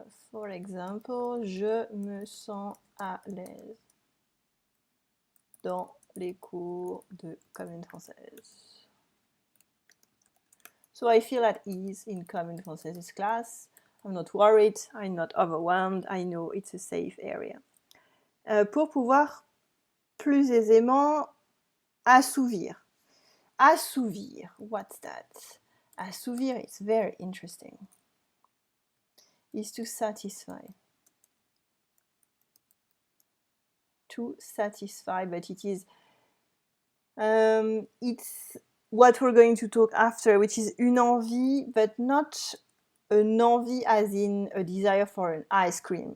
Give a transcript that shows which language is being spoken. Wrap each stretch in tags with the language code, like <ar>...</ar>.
<en>For example,</en> <fr>je me sens à l'aise dans les cours de commune française.</fr> <en>So I feel at ease in commune française's class. I'm not worried, I'm not overwhelmed, I know it's a safe area.</en> <fr>Pour pouvoir plus aisément assouvir.</fr> <en>Assouvir, what's that? Assouvir is very interesting. Is to satisfy. To satisfy, but it is it's what we're going to talk after, which is une envie, but not an envie as in a desire for an ice cream.</en>